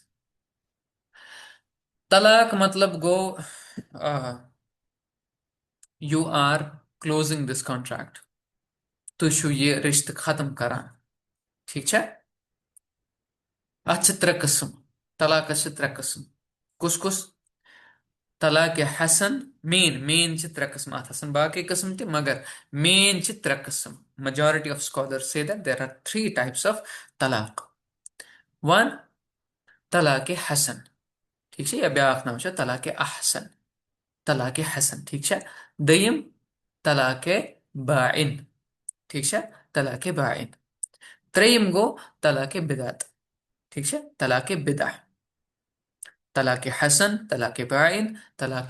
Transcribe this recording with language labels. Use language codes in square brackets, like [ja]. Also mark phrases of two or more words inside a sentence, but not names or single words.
[ks] طلاق مطلب گوٚو [en] you are closing this contract [ks] تُہۍ چھِو یہِ رِشتہٕ ختم کران ٹھیٖک چھا اتھ چھِ ترٛےٚ قٕسم طلاقس چھِ ترٛےٚ قٕسم کُس طلاق حسن مین چھِ ترٛےٚ قٕسم اتھ آسان باقٕے قٕسم تہِ مگر مین چھِ ترٛےٚ قٕسم [en] majority of scholars say that there are 3 types of طلاق one [ks] طلاق حسن ٹھیٖک چھا یا بیاکھ ناو چھُ طلاق احسن طلاق حسن ٹھیٖک چھا دوٚیِم طلاق باین ٹھیٖک چھا طلاق باین ترٛیٚیِم گوٚو طلاق بدعت ٹھیٖک چھا طلاق بدع طلاق حسن طلاق باین طلاق